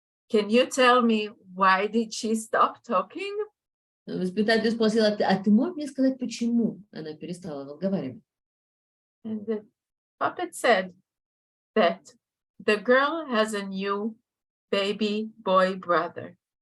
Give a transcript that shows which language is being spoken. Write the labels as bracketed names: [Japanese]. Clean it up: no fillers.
[English] Can you tell me why did she stop talking? [Russian] Воспитатель спросил: а ты можешь мне сказать, почему она перестала разговаривать? [English] And the puppet said that the girl has a new baby boy brother.